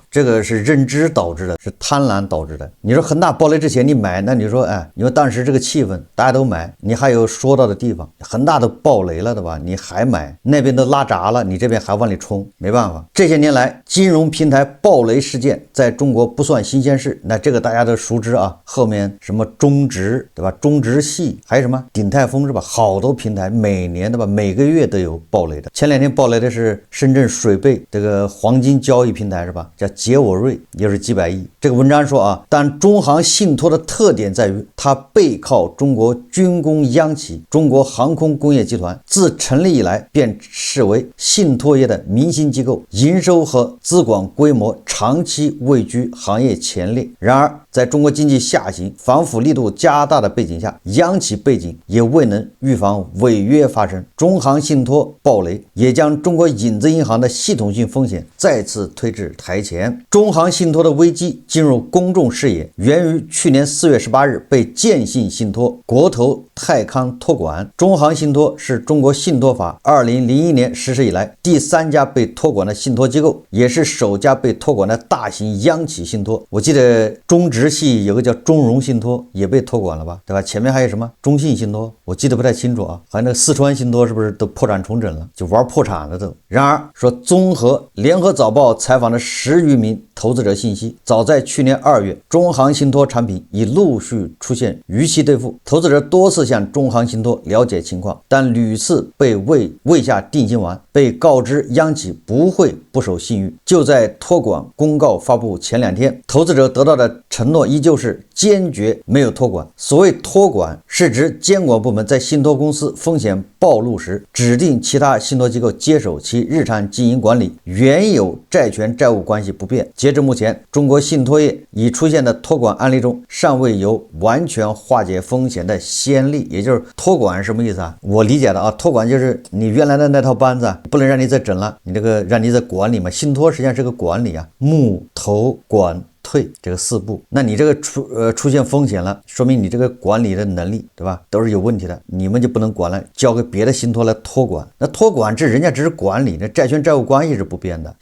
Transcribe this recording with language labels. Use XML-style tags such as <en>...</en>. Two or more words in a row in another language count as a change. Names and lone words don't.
<zh>這個是認知導致的，是貪婪導致的。你說恆大暴雷之前你買，那你說因為當時這個氣氛大家都買，你還有說到的地方，恆大都暴雷了，对吧？你還買，那邊都拉閘了，你這邊還往裡衝，沒辦法。這些年來金融平台暴雷事件在中國不算新鮮事，那這個大家都熟知後面什麼中植，对吧？中植系還有什麼鼎泰豐是吧？好多平台每年对吧？每個月都有暴雷的。前2天暴雷的是深圳水貝這個黃金交易平台是吧？叫杰我瑞，又是幾百億。這個文章說但中行信託的特點在於它背靠中國軍工央企中國航空工業集團，自成立以來便視為信託業的明星機構，營收和資管規模長期位居行業前列。然而在中國經濟下行、反腐力度加大的背景下，央企背景也未能預防違約發生，中行信託暴雷，也將中國影子銀行的系統性風險再次推至台前。中行信託的危機進入公眾視野，源於去年4月18日被建信信託、國投泰康托管。中航信托是中国信托法2001年实施以来第3家被托管的信托机构，也是首家被托管的大型央企信托。我记得中植系有个叫中融信托也被托管了吧，对吧？前面还有什么中信信托，我记得不太清楚啊。还有那个四川信托是不是都破产重整了，就玩破产了都。然而说，综合联合早報採訪的10餘名投資者信息，早在去年2月，中航信托產品已陸續出現逾期兌付，投資者多次向中航信托了解情況，但屢次被未下定心丸，被告知央企不會不守信譽。就在托管公告發布前2天，投資者得到的承諾依舊是堅決沒有托管。所謂托管是指監管部門在信托公司風險暴露時，指定其他信托機構接手其日常經營管理，原有債權債務關係不變。截至目前，中國信托業已出現的托管案例中，尚未有完全化解風險的先例。也就是托管是什麼意思啊？我理解的啊，托管就是你原來的那套班子不能讓你再整了，你這個讓你再管理嘛。信托實際上是個管理啊，募投管退這個4步，那你這個出現風險了，說明你這個管理的能力，對吧，都是有問題的，你們就不能管了，交給別的信托來托管。那托管這人家只是管理，那債權債務關係是不變的。</zh>